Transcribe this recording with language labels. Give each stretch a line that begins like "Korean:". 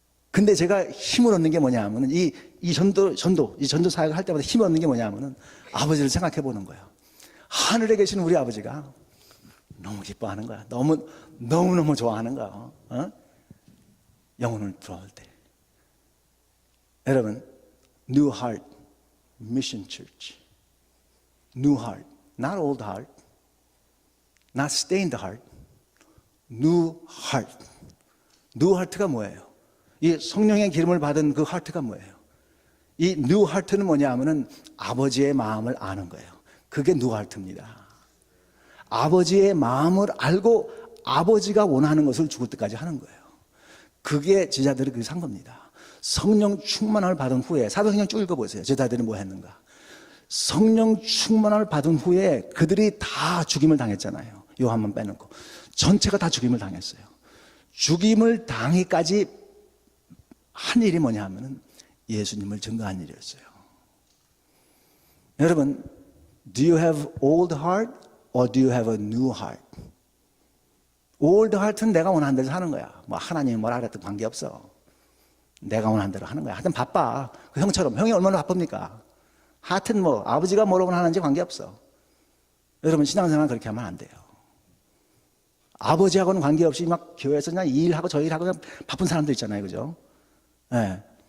Korean: 근데 제가 힘을 얻는 게 뭐냐 하면은 이 전도 사역을 할 때마다 힘을 얻는 게 뭐냐 하면은 아버지를 생각해 보는 거예요. 하늘에 계신 우리 아버지가 너무 기뻐하는 거야. 너무너무 좋아하는 거야. 영혼을 들어올 때. 여러분, New Heart Mission Church.
English: New Heart. Not old heart. Not stained heart. New Heart.
Korean: New Heart가 뭐예요? 이 성령의 기름을 받은 그 하트가 뭐예요? 이 New Heart는 뭐냐 하면은 아버지의 마음을 아는 거예요. 그게 New Heart입니다. 아버지의 마음을 알고 아버지가 원하는 것을 죽을 때까지 하는 거예요. 그게 제자들이 그렇게 산 겁니다. 성령 충만함을 받은 후에, 사도행전 쭉 읽어보세요. 제자들이 뭐 했는가? 성령 충만함을 받은 후에 그들이 다 죽임을 당했잖아요. 요한만 빼놓고. 전체가 다 죽임을 당했어요. 죽임을 당기까지 한 일이 뭐냐 하면은 예수님을 증거한 일이었어요. 여러분,
English: do you have old heart or do you have a new heart?
Korean: old heart는 내가 원하는 대로 사는 거야. 뭐 하나님이 뭐라 그랬든 관계없어. 내가 원하는 대로 하는 거야. 하여튼 바빠. 그 형처럼. 형이 얼마나 바쁩니까? 하여튼 뭐 아버지가 뭐라고 하는지 관계없어. 여러분, 신앙생활 그렇게 하면 안 돼요. 아버지하고는 관계없이 막 교회에서 그냥 이 일하고 저 일하고 그냥 바쁜 사람들 있잖아요. 그죠? 네.